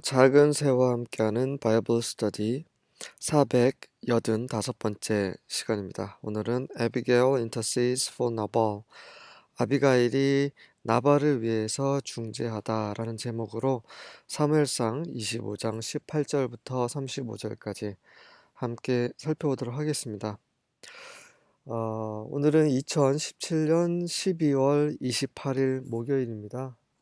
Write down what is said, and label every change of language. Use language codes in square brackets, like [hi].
[ko] 작은 새와 함께하는 바이블 스터디 485번째 시간입니다. 오늘은 [en] Abigail intercedes for Nabal. [ko] 아비가일이 나발을 위해서 중재하다라는 제목으로 사무엘상 25장 18절부터 35절까지 함께 살펴보도록 하겠습니다. 오늘은 2017년 12월 28일 목요일입니다.